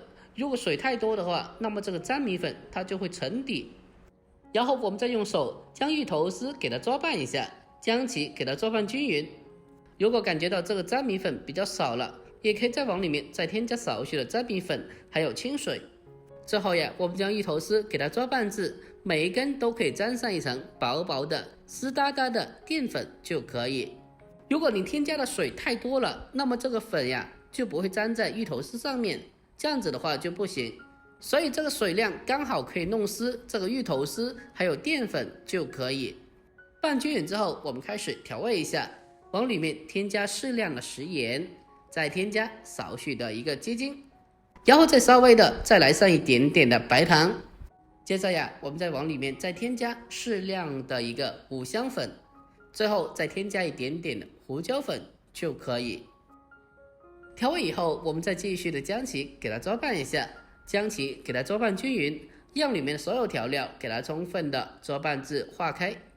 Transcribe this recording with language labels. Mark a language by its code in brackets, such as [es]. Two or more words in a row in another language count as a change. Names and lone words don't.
[zh] 如果水太多的話，那麼這個粘米粉它就會沉底。然後我們再用手將芋頭絲給它抓拌一下，將其給它抓拌均勻。如果感覺到這個粘米粉比較少了，也可以再往裡面再添加少許的粘米粉還有清水。之後呀，我們將芋頭絲給它抓拌至每一根都可以沾上一層薄薄的濕噠噠的澱粉就可以。如果你添加的水太多了，那麼這個粉呀就不會沾在芋頭絲上面，這樣子的話就不行。所以這個水量剛好可以弄濕這個芋頭絲還有澱粉就可以。拌均勻之後，我們開始調味一下，往裡面添加適量的食鹽，再添加少許的一個雞精。然后再稍微的再来上一点点的白糖。接着呀，我们再往里面再添加适量的一个五香粉，最后再添加一点点的胡椒粉就可以。调味以后，我们再继续的将其给它搅拌一下，将其给它搅拌均匀，让里面的所有调料给它充分的搅拌至化开。